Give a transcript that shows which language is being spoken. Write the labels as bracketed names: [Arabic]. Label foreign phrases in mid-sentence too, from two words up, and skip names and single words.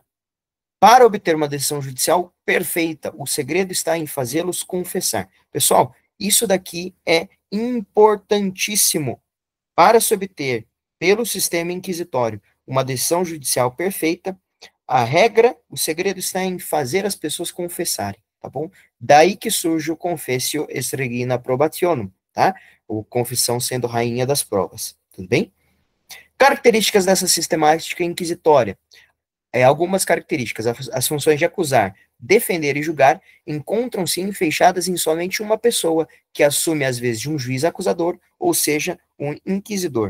[Portuguese] Para obter uma decisão judicial perfeita, o segredo está em fazê-los confessar. Pessoal, isso daqui é importantíssimo para se obter, pelo sistema inquisitório, uma decisão judicial perfeita. A regra, o segredo está em fazer as pessoas confessarem, tá bom? Daí que surge o [Latin] confessio est regina probationum, [Portuguese] tá? O confissão sendo rainha das provas, tudo bem? Características dessa sistemática inquisitória. Algumas características. As funções de acusar, defender e julgar encontram-se enfeixadas em somente uma pessoa, que assume às vezes de um juiz acusador, ou seja, um inquisidor.